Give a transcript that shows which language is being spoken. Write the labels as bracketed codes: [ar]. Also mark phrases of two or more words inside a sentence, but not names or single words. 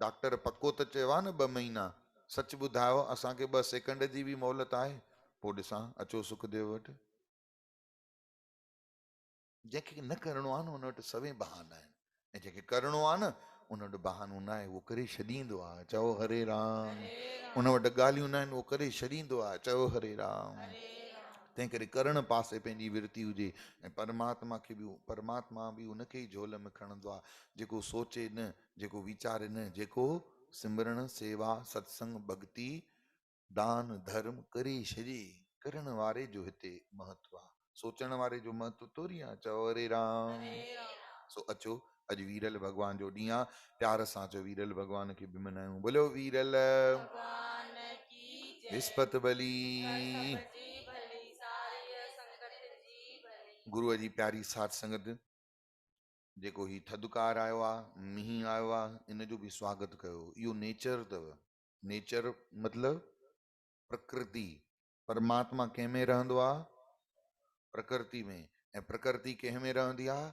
[sd] डॉक्टर पको त चयो आहे न 2 महीना, सच ॿुधायो असांखे 2 सेकंड जी बि मोहलत आहे? पोइ ॾिसां, अचो सुखदेव वटि। जंहिंखे न करिणो आहे न उन वटि सभई बहाना आहिनि, ऐं जंहिंखे करिणो आहे न उन वटि बहानो न आहे, उहो करे छॾींदो आहे। चओ हरे राम। उन वटि ॻाल्हियूं न आहिनि, उहो करे छॾींदो आहे। चओ हरे राम। तंहिं करे करण पासे पंहिंजी विरती हुजे, ऐं परमात्मा खे बि, परमात्मा बि उनखे ई झोल में खणंदो आहे जेको सोचे न, जेको वीचारे न, जेको सिमरण सेवा सत्संग भक्ति दान धर्म करे छॾे। करण वारे जो हिते महत्व आहे, सोचण वारे जो महत्व थोरी आहे। चओ हरे राम। सो अचो, अॼु वीरल भॻवान जो ॾींहुं आहे, प्यार सां चओ वीरल भॻवान खे बि मनायूं। बोलो वीरल विस्पति बली। गुरूअ जी प्यारी साध संगत, जेको ही थधिकार आयो आहे, मींहुं आयो आहे, इन जो बि स्वागत कयो। इहो नेचर अथव। नेचर मतिलबु प्रकृति। परमात्मा कंहिं में रहंदो आहे? प्रकृति में। ऐं प्रकृति कंहिं में रहंदी आहे?